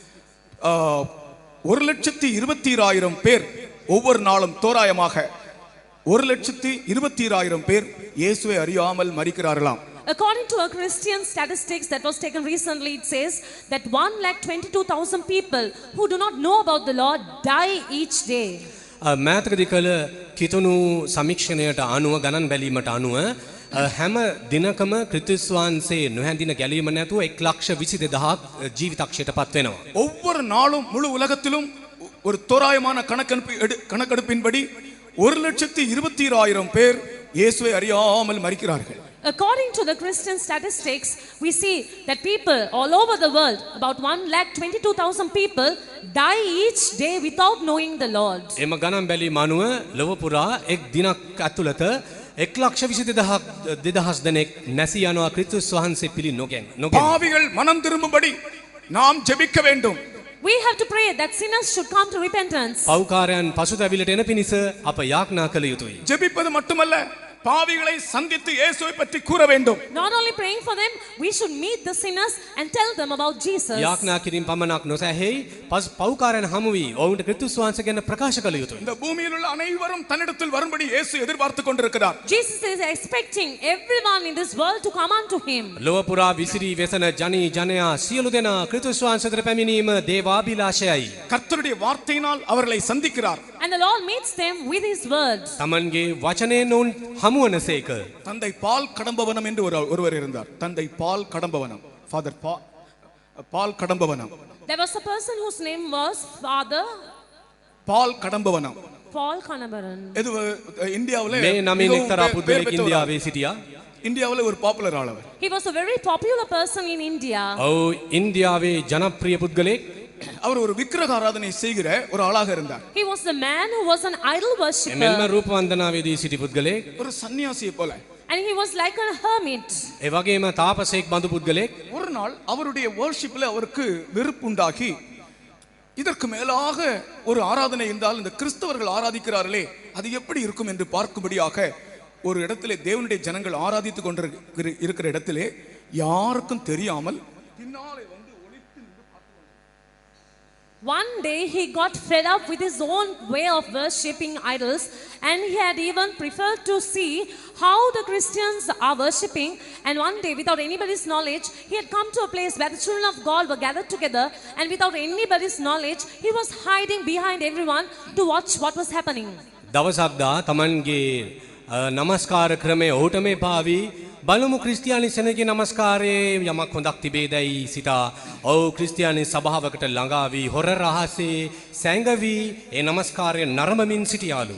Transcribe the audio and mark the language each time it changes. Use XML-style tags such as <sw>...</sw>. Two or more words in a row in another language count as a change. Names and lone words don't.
<ta>1,22,000 பேர் ஒவ்வொரு நாளும் தோராயமாக 1,22,000 பேர் இயேசுவை அறியாமல் மரிக்கிறார்களாம்.</ta> <en>According to a Christian statistics that was taken recently, it says that 1,22,000 people who do not know about the Lord die each day.</en> <si>මෑතකදී කළ කිතුණු සමීක්ෂණයට අනුව ගණන් බැලීමට අනුව හැම දිනකම ක්‍රිස්තුස් වහන්සේ නොහැඳින ගැලීම නැතුව 1,22,000 ජීවිතක්ෂයට පත් වෙනවා.</si> <ta>ஒவ்வொரு நாளும் முழு உலகத்திலும் ஒரு தோராயமான கணக்கெடுப்பின்படி 1,22,000 பேர் இயேசுவை அறியாமல் மரிக்கிறார்கள்.</ta> <en>According to the Christian statistics, we see that people all over the world, about 1,22,000 people, die each day without knowing the Lord.</en> <si>එම ගණන් බැලීම අනුව ලොව පුරා එක් දිනක් ඇතුළත 1,22,000 දෙනෙක් නැසී යනවා ක්‍රිස්තුස් වහන්සේ පිළි නොගෙන.</si> <ta>பாவிகள் மனம் திரும்பும்படி நாம் ஜெபிக்க வேண்டும்.</ta> <en>We have to pray that sinners should come to repentance.</en> <si>පව්කාරයන් පසුතැවිලට එන පිණිස අප යාඥා කළ යුතුයි.</si> <ta>ஜெபிப்பது மட்டுமல்ல, பாவிகளை சந்தித்து இயேசுவை பற்றி கூற வேண்டும்.</ta> <en>Not only praying for them, we should meet the sinners and tell them about Jesus.</en> <si>යාඥා කිරීම පමණක් නොසැහෙයි පව්කාරයන් හමු වී ඔවුන්ට ක්‍රිස්තුස් වහන්සේ ගැන ප්‍රකාශ කළ යුතුයි.</si> <ta>இந்த பூமியில் உள்ள அனைவரும் தன்னிடத்தில் வரும்படி இயேசு எதிர்பார்த்து கொண்டிருக்கிறார்.</ta> <en>Jesus is expecting everyone in this world to come unto him.</en> <si>ලොව පුරා විසිරී වෙසෙන ජනී ජනයා සියලු දෙනා ක්‍රිස්තුස් වහන්සේට පැමිණීම දේවාභිලාෂයයි.</si> <ta>கர்த்தருடைய வார்த்தையினால் அவர்களை சந்திக்கிறார்.</ta> <en>And the Lord meets them with his words.</en> <si>තමන්ගේ වචනයෙන් ඔවුන් හමුවනසේක.</si> <ta>தந்தை பால் கடம்பவனம் என்று ஒருவர் இருந்தார். தந்தை பால் கடம்பவனம், ஃபாதர் பால் கடம்பவனம்.</ta> <en>There was a person whose name was Father பால் கடம்பவனம். Paul Kanamaran.</en> <ta>இது இந்தியாவுல</ta> <si>මේ නමින් එක්තරා පුද්ගලෙක් ඉන්දියාවේ සිටියා.</si> <ta>இந்தியாவுல ஒரு பாப்புலர் ஆள் அவர்.</ta> <en>He was a very popular person in India.</en> <si>ඔව් ඉන්දියාවේ ජනප්‍රිය පුද්ගලෙක්.</si> <ta>அவர் ஒரு விக்கிரக ஆராதனை செய்கிற ஒரு ஆளாக இருந்தார்.</ta> <en>He was the man who was an idol</en> <si>එමෙන්ම</si> <en>worshipper.</en> <si>රූප වන්දනාවේදී සිටි පුද්ගලෙක්.</si> <ta>ஒரு சன்னியாசியை போல.</ta> <en>And he was like a hermit.</en> <si>ඒ වගේම තාපසයෙක් බඳු පුද්ගලෙක්.</si> <ta>ஒரு நாள் அவருடைய வர்ஷிப்ல அவருக்கு வெறுப்புண்டாகி, இதற்கு மேலாக ஒரு ஆராதனை இருந்தால் இந்த கிறிஸ்தவர்கள் ஆராதிக்கிறார்களே அது எப்படி இருக்கும் என்று பார்க்கும்படியாக ஒரு இடத்திலே தேவனுடைய ஜனங்கள் ஆராதித்துக் கொண்டிருக்கிற இடத்திலே யாருக்கும் தெரியாமல் பின்னாலே வந்து ஒளித்து நின்று பார்த்து</ta> <en>One day he got fed up with his own way of worshipping idols, and he had even preferred to see how the Christians are worshipping. And one day, without anybody's knowledge, he had come to a place where the children of God were gathered together, and without anybody's knowledge, he was hiding behind everyone to watch what was happening.</en> <si>දවසක්දා තමන්ගේ නමස්කාර ක්‍රමය ඔහුට මේ පාවී බලමු ක්‍රිස්තියානි සෙනගේ නමස්කාරයේ යමක් හොඳක් තිබේදැයි සිතා ඔව් ක්‍රිස්තියානි සභාවකට ළඟා වී හොර රහසේ සැඟවී ඒ නමස්කාරය නරඹමින් සිටියාලු.</si>